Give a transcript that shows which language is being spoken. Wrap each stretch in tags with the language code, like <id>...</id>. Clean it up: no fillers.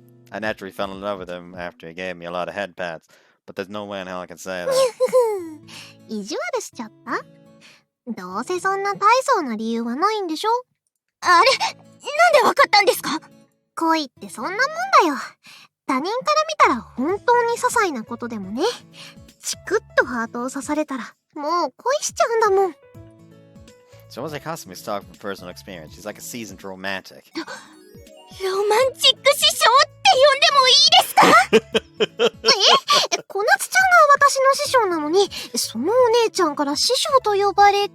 <en>I naturally fell in love with him after he gave me a lot of head pats, but there's no way in hell I can say that.</en> <ja>意地悪しちゃった？どうせそんな大層な理由はないんでしょ？あれ、なんでわかったんですか？恋ってそんなもんだよ。他人から見たら本当に些細なことでもね、チクッとハートを刺されたらもう恋しちゃうんだもん。</ja> <en>It's almost like Hasumi's talking from personal experience. She's like a seasoned romantic.</en> <ja>ロマンチック師匠って呼んでもいいですか？小夏ちゃんが私の師匠なのに、そのお姉ちゃんから師匠と呼ばれて？</ja>